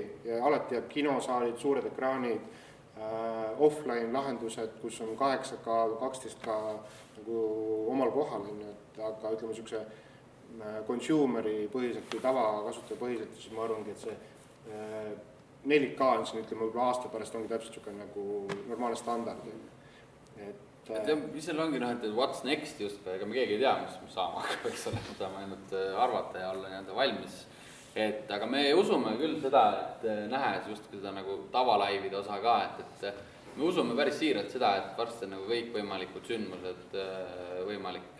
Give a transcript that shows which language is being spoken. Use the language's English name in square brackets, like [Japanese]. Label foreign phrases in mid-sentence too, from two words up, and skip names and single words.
[Estonian] Ja alati jääb kinosaalid, suured ekraanid, offline lahendused, kus on 8K, 12K nagu omal kohal, aga ütleme niisuguse consumeri põhiselt või tavakasutaja põhiselt, siis ma arvangi, et see 4K on siin, ütleme, võib-olla aasta pärast ongi täpselt niisugune nagu normaalne standard. Mis seal ongi, et [English] what's next [Estonian] just, ega me keegi ei tea, mis saama hakkab, eks ole, saame ainult arvata ja olla nii-öelda valmis. Aga me usume küll seda, et nähes just seda nagu tavalaivide osa ka, et me usume päris siiralt seda, et varsti on nagu kõik võimalikud sündmused võimalik